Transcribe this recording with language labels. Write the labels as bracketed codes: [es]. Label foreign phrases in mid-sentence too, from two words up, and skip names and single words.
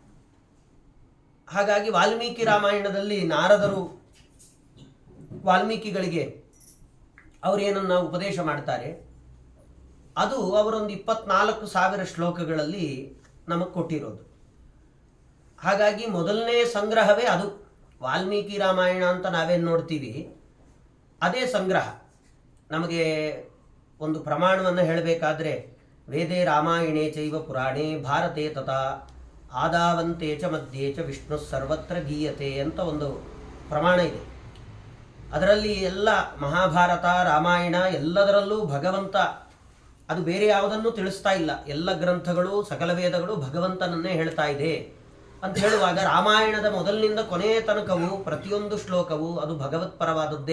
[kn] ಹಾಗಾಗಿ ವಾಲ್ಮೀಕಿ ರಾಮಾಯಣದಲ್ಲಿ ನಾರದರು ವಾಲ್ಮೀಕಿಗಳಿಗೆ ಅವರೇನನ್ನು ಉಪದೇಶ ಮಾಡ್ತಾರೆ, ಅದು ಅವರೊಂದು 24,000 ಶ್ಲೋಕಗಳಲ್ಲಿ ನಮಗೆ ಕೊಟ್ಟಿರೋದು. ಹಾಗಾಗಿ ಮೊದಲನೇ ಸಂಗ್ರಹವೇ ಅದು. ವಾಲ್ಮೀಕಿ ರಾಮಾಯಣ ಅಂತ ನಾವೇನು ನೋಡ್ತೀವಿ ಅದೇ ಸಂಗ್ರಹ. ನಮಗೆ ಒಂದು ಪ್ರಮಾಣವನ್ನು ಹೇಳಬೇಕಾದ್ರೆ [sa] ವೇದೇ ರಾಮಾಯಣೇ ಚೈವ ಪುರಾಣೇ ಭಾರತೆ ತಥಾ ಆದಾವಂತೆ ಚ ಮಧ್ಯೆ ಚ ವಿಷ್ಣು ಸರ್ವತ್ರ ಗೀಯತೆ [kn] ಅಂತ ಒಂದು ಪ್ರಮಾಣ ಇದೆ. ಅದರಲ್ಲಿ ಎಲ್ಲ ಮಹಾಭಾರತ ರಾಮಾಯಣ ಎಲ್ಲದರಲ್ಲೂ ಭಗವಂತ, ಅದು ಬೇರೆ ಯಾವುದನ್ನು ತಿಳಿಸ್ತಾ ಇಲ್ಲ. ಎಲ್ಲ ಗ್ರಂಥಗಳು, ಸಕಲ ವೇದಗಳು ಭಗವಂತನನ್ನೇ ಹೇಳ್ತಾ ಇದೆ ಅಂತ ಹೇಳುವಾಗ ರಾಮಾಯಣದ ಮೊದಲಿನಿಂದ ಕೊನೆಯ ತನಕವೂ ಪ್ರತಿಯೊಂದು ಶ್ಲೋಕವು ಅದು ಭಗವತ್ಪರವಾದದ್ದೇ.